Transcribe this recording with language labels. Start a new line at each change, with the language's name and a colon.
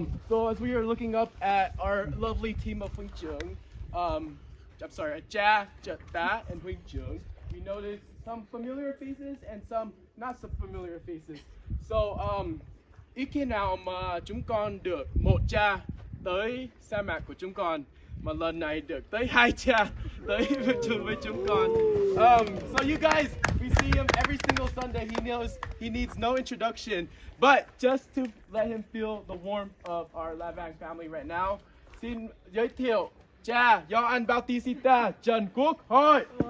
English: So as we are looking up at our lovely team of huynh trưởng, I'm sorry, Cha, Ta, and huynh trưởng, we noticed some familiar faces and some not so familiar faces.
Vietnamese: So ít khi nào mà chúng con được một cha tới sa mạc của chúng con, mà lần này được tới hai cha tới với chúng con.
English: So you guys, we see him every single Sunday. He knows he needs no introduction, but just to let him feel the warmth of our Lavang family right now,
Vietnamese: xin giới thiệu cha Gioan Bautista Trần Quốc Hội.